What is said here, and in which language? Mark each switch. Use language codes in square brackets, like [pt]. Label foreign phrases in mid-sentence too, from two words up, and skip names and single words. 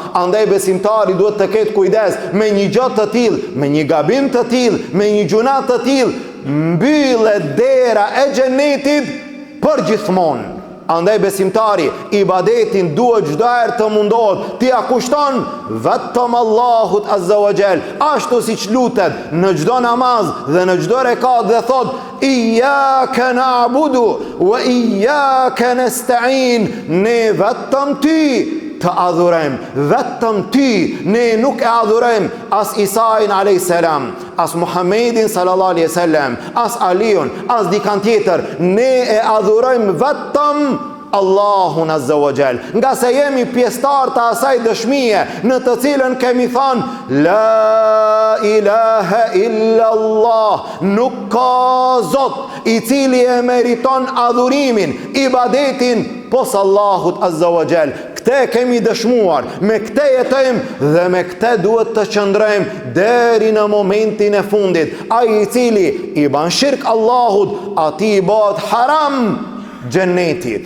[sq] Andaj besimtari duhet të ketë kujdes me një gjë të tillë, me një gabim të tillë, me një gjuna të tillë, mbyllet dera e xhenetit për gjithmonë. Andaj besimtari ibadetin duhet çdo herë të mundohet t'i kushton vetëm Allahut [ar] عز وجل, [sq] ashtu siç lutet në çdo namaz dhe në çdo rekat dhe thot [ar] إياك نعبد وإياك نستعين, [sq] ne vetëm ty të adhurojmë, vetëm ty, ne nuk e adhurojmë as Isain [ar] عليه السلام, [sq] as Muhammedin [ar] صلى الله عليه وسلم, [sq] as Aliun, as dikan tjetër, ne e adhurojmë vetëm Allahun [ar] عز وجل, [sq] nga se jemi pjesëtar të asaj dëshmie në të cilën kemi thënë [ar] لا إله إلا الله, [sq] nuk ka zot i cili e meriton adhurimin, ibadetin pos Allahut [ar] عز وجل. [sq] Këte kemi dëshmuar, me këte jetojmë dhe me këte duhet të qëndrojmë deri në momentin e fundit. Ai i cili i ban shirk Allahut, ati i bëhet haram xheneti.